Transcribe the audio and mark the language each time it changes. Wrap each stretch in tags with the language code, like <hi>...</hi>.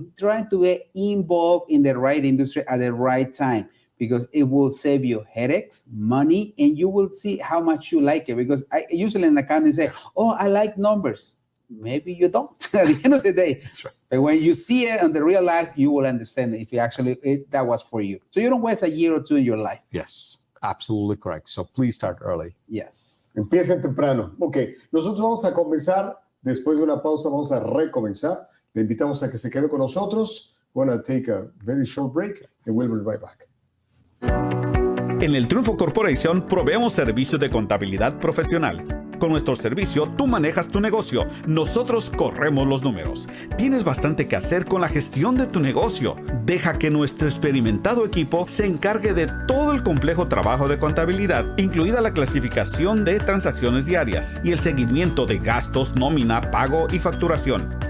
<en>Try to get involved in the right industry at the right time, because it will save you headaches, money, and you will see how much you like it. Because I usually in accounting say, I like numbers. Maybe you don't at the end of the day. That's right. But when you see it in the real life, you will understand if that was for you. So you don't waste a year or two in your life. Yes, absolutely correct. So please start early. Yes.</en> <es>Empiecen temprano. Ok, nosotros vamos a comenzar, después de una pausa vamos a recomenzar. Le invitamos a que se quede con nosotros.</es> <en>We're going to take a very short break and we'll be right back.</en> <es>En el Triunfo Corporation proveemos servicios de contabilidad profesional. Con nuestro servicio, tú manejas tu negocio, nosotros corremos los números. Tienes bastante que hacer con la gestión de tu negocio. Deja que nuestro experimentado equipo se encargue de todo el complejo trabajo de contabilidad, incluida la clasificación de transacciones diarias y el seguimiento de gastos, nómina, pago y facturación.</es>